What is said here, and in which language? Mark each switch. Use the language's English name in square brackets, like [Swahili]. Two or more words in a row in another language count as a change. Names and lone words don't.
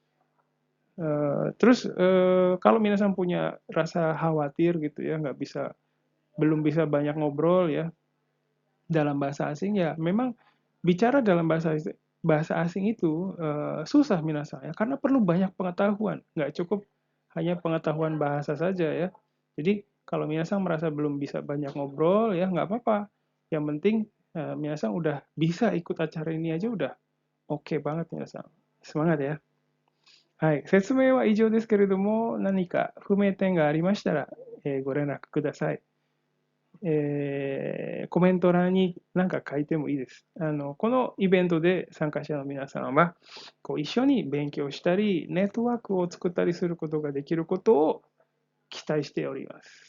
[Indonesian] Terus kalau minasan punya rasa khawatir gitu ya, belum bisa banyak ngobrol ya dalam bahasa asing ya, memang bicara dalam bahasa asing itu susah minasan ya, karena perlu banyak pengetahuan, nggak cukup hanya pengetahuan bahasa saja ya. Jadi kalau minasan merasa belum bisa banyak ngobrol ya nggak apa-apa. Yang penting minasan udah bisa ikut acara ini aja udah OK banget, 皆さん。Semangat ya。 [Japanese] はい。説明は以上ですけれども、何か不明点がありましたら、ご連絡ください。コメント欄に何か書いてもいいです。このイベントで参加者の皆さんは、一緒に勉強したり、ネットワークを作ったりすることができることを期待しております。